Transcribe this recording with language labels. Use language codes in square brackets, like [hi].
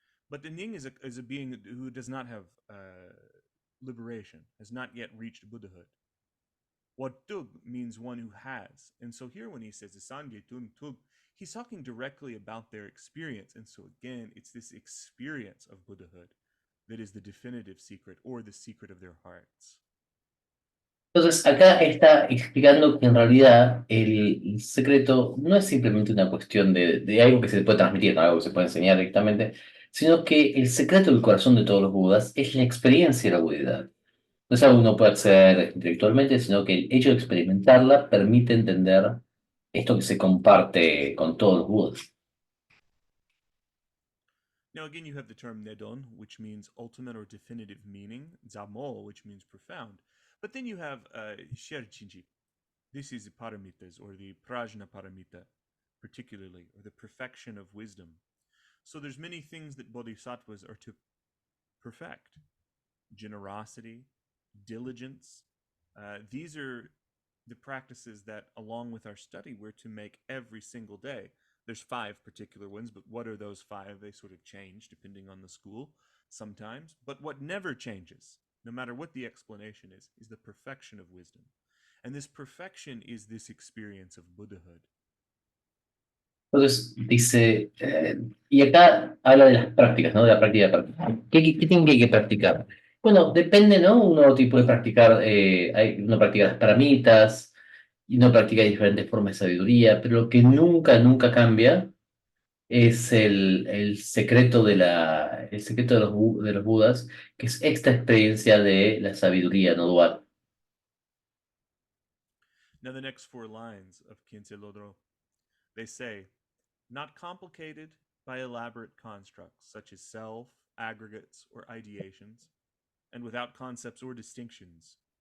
[en] But the ning is a being who does not have liberation, has not yet reached Buddhahood. What tug means one who has. And so here when he says Sangye Tun Tug, he's talking directly about their experience. And so again, it's this experience of Buddhahood that is the definitive secret or the secret of their hearts. [es] Entonces, acá está explicando que en realidad el secreto no es simplemente una cuestión de algo que se puede transmitir, ¿no? Algo que se puede enseñar directamente, sino que el secreto del corazón de todos los Budas es la experiencia de la Budidad. No es algo que uno puede acceder intelectualmente, sino que el hecho de experimentarla permite entender esto que se comparte con todos los Budas. [en] Now again, you have the term Nedon, which means ultimate or definitive meaning, Zamo, which means profound. But then you have Sherchinji. This is the paramitas, or the prajna paramita, particularly, or the perfection of wisdom. So there's many things that bodhisattvas are to perfect. Generosity, diligence. These are the practices that, along with our study, we're to make every single day. There's 5 particular ones, but what are those 5? They sort of change depending on the school sometimes. But what never changes, no matter what the explanation is the perfection of wisdom. And this perfection is this experience of Buddhahood. [es] Entonces dice, y acá habla de las prácticas, ¿no? De la práctica de práctica. ¿Qué tiene que practicar? Bueno, depende, ¿no? Uno tipo de practicar, uno practica las paramitas, y uno practica diferentes formas de sabiduría, pero lo que nunca cambia es el secreto el secreto de los Budas, que es esta experiencia de la sabiduría no dual. [en] Now the next 4 lines of Khyentse Lodro, they say, not complicated by elaborate constructs such as self, aggregates, or ideations, and without concepts or distinctions,